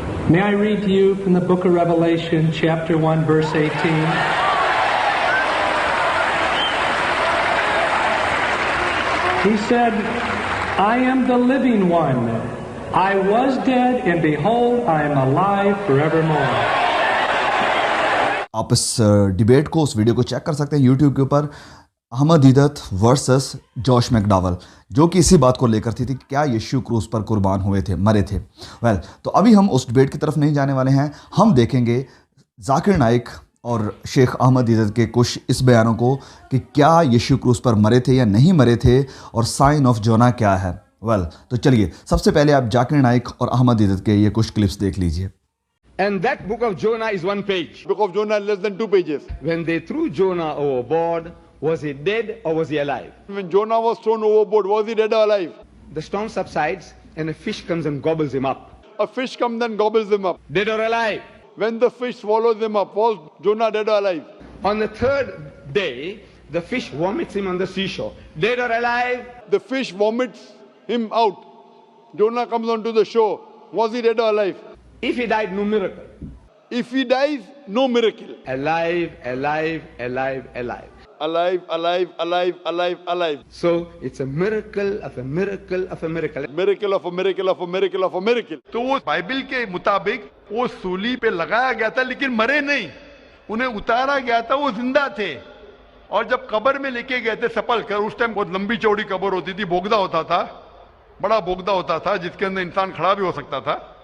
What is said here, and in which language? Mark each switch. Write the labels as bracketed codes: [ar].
[en] May I read to you from the book of Revelation, chapter 1, verse 18? He said, I am the living one. I was dead, and behold, I am alive forevermore. [hi] आप इस debate को, उस video को check कर सकते हैं YouTube के ऊपर, अहमद दीदत वर्सेस जॉश मैकडॉवेल, जो कि इसी बात को लेकर थी कि क्या यीशु क्रूस पर कुर्बान हुए थे, मरे थे। तो अभी हम उस डिबेट की तरफ नहीं जाने वाले हैं। हम देखेंगे जाकिर नाइक और शेख अहमद दीदत के कुछ इस बयानों को कि क्या यीशु क्रूस पर मरे थे या नहीं मरे थे, और साइन ऑफ जोना क्या है। तो चलिए सबसे पहले आप जाकिर नाइक और अहमद दीदत के ये कुछ क्लिप्स देख लीजिए। [en] And that book of Jonah is one page. Book of Jonah less than 2 pages. When they threw Jonah overboard, was he dead or was he alive? When Jonah was thrown overboard, was he dead or alive? The storm subsides and a fish comes and gobbles him up. A fish comes and gobbles him up. Dead or alive? When the fish swallows him up, was Jonah dead or alive? On the third day, the fish vomits him on the seashore. Dead or alive? The fish vomits him out. Jonah comes onto the shore. Was he dead or alive? If he died, no miracle. If he dies, no miracle. Alive, alive, alive, alive. Alive, alive, alive, alive, alive. So it's a miracle of a miracle of a miracle. Miracle of a miracle of a miracle of a miracle. [hi] तो वो Bible के मुताबिक वो सूली पे लगाया गया था, लेकिन मरे नहीं, उन्हें उतारा गया था, वो जिंदा थे। और जब कब्र में लेके गए थे सपल कर, उस टाइम बहुत लंबी चौड़ी कब्र होती थी, बोगदा होता था, बड़ा बोगदा होता था जिसके अंदर इंसान खड़ा भी हो सकता था।